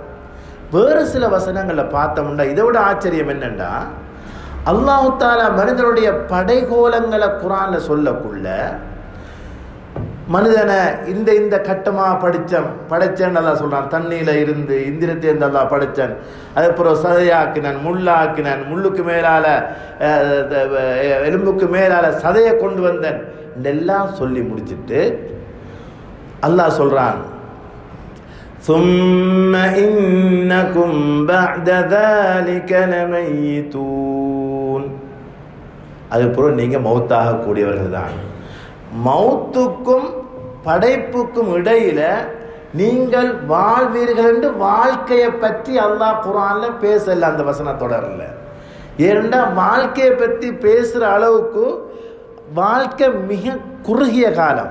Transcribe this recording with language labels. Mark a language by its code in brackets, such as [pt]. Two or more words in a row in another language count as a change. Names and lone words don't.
[ta] வேறு சில வசனங்களில் பார்த்தோம்னா இதை விட ஆச்சரியம் என்னன்னா, [ar] الله تعالى [ta] மனிதனுடைய படைகோலங்களை குர்ஆன்ல சொல்லக்குள்ள மனிதனை இந்த கட்டமாக படைச்சேன்னு அல்லா சொல்றான். தண்ணியில இருந்து இந்திரத்தை அல்லா படைச்சன், அதுக்கப்புறம் சதையாக்கினான், முள்ளாக்கினான், முள்ளுக்கு மேலால எலும்புக்கு மேலால சதையை கொண்டு வந்தன் இதெல்லாம் சொல்லி முடிச்சுட்டு அல்லாஹ் சொல்றான், [ar] ثُمَّ إِنَّكُمْ بَعْدَ ذَلِكَ لَمَيِّتُونَ. [ta] அதுக்கப்புறம் நீங்க மௌத்தாக கூடியவர்கள் தான். மௌத்துக்கும் படைப்புக்கும் இடையில நீங்கள் வாழ்வீர்கள் என்று வாழ்க்கையை பற்றி அல்லாஹ் குர்ஆன்ல பேசல. அந்த வசன தொடரல. ஏனென்றா வாழ்க்கையை பற்றி பேசுற அளவுக்கு வாழ்க்கை மிக குறுகிய காலம்.